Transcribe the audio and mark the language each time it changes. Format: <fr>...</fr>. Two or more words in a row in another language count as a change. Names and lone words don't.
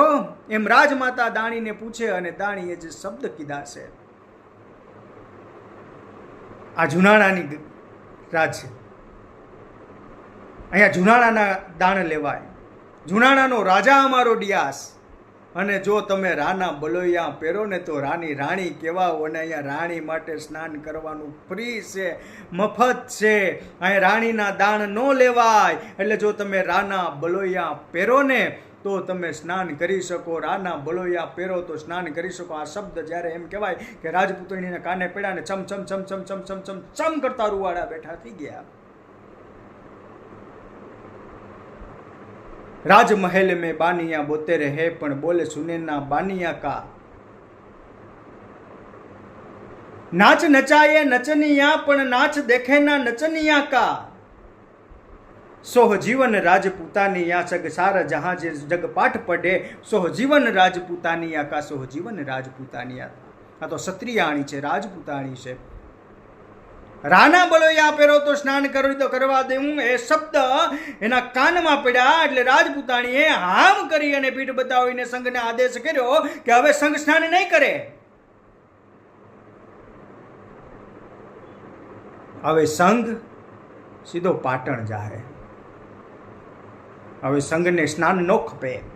<gu>એમ રાજમાતા દાણીને પૂછે, અને દાણીએ જે શબ્દ કીધા છે, આ જુનાણાની રાજ છે, અહીંયા જુનાણાના દાણ લેવાય, જુનાણાનો રાજા અમારો ડિયાસ, અને જો તમે રાના બલોયા પહેરો ને તો રાણી કહેવાઓ, અને અહીંયા રાણી માટે સ્નાન કરવાનું ફ્રી છે, મફત છે, અહીંયા રાણીના દાણ ન લેવાય. એટલે જો તમે રાના બલોયા પહેરો ને તો તમે સ્નાન કરી શકો, રાના બલોયા પહેરો તો સ્નાન કરી શકો. આ શબ્દ જ્યારે એમ કહેવાય કે રાજપુતણીના કાને પડ્યા ને ચમ ચમ ચમ ચમ ચમ ચમ ચમ ચમ કરતા રૂવાડા બેઠા થઈ ગયા.</gu> <raj>राजमहल में बानिया बोते रहे पण बोले सुने ना बानिया का, नाच नचाए नचनिया पण नाच देखे ना नचनिया का, सोह जीवन राजपूतानिया सग सारा जहां जे जग पाठ पढ़े, सोह जीवन राजपूतानिया का, सोह जीवन राजपूतानिया.</raj> <gu>આ તો ક્ષત્રિયાણી છે, રાજપૂતાણી છે. રાના બલોયા પહેરો તો સ્નાન કરી તો કરવા દેવું, એ શબ્દ એના કાનમાં પડ્યા એટલે રાજપૂતાણીએ હામ કરી અને પીઠ બતાવીને સંઘને આદેશ કર્યો કે હવે સંઘ સ્નાન નહીં કરે. હવે સંઘ સીધો પાટણ જાહે, હવે સંઘને સ્નાન ન ખપે.</gu>